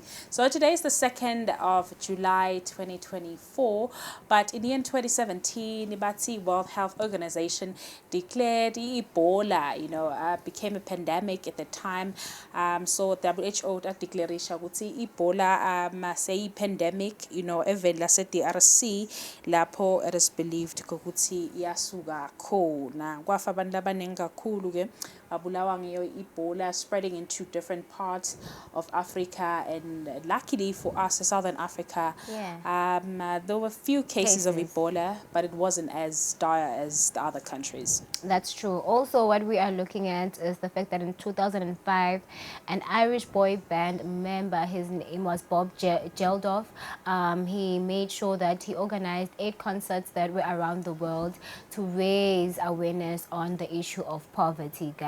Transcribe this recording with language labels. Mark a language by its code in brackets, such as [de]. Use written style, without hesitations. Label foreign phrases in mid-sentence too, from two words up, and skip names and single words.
[en] So today is the 2nd of July 2024, but in the year 2017, the World Health Organization declared Ebola, became a pandemic at the time. So WHO declared Ebola say pandemic, [nd] evela se DRC lapho [en] it is believed [nd] ukuthi yasuka khona kwafa abantu abaningi kakhulu ke babulawa ngeyo Ebola, [en] spreading into different parts of Africa, and luckily for us in Southern Africa, there were a few cases of Ebola, but it wasn't as dire as the other countries. That's true. Also, what we are looking at is the fact that in 2005, an Irish boy band member, his name was Bob Geldof, he made sure that he organized 8 concerts that were around the world to raise awareness on the issue of poverty, guys.